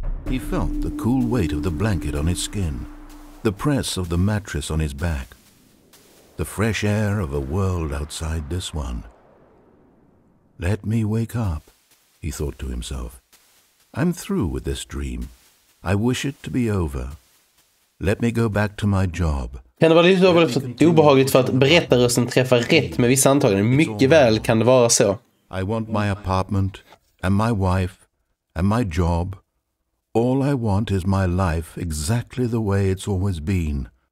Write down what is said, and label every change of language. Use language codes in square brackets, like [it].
[en] He felt the cool weight of the blanket on his skin, the press of the mattress on his back, the fresh air of a world outside this one. Let me wake up, he thought to himself. I'm through with this dream. I wish it to be over. Let me go back to my job. [sv] Kan det vara lite obehagligt för att berättarrösten träffar rätt med vissa antaganden? Mycket väl kan det vara så. [en] I want my apartment and my wife and my job. All I want is my life exactly the way it's always been.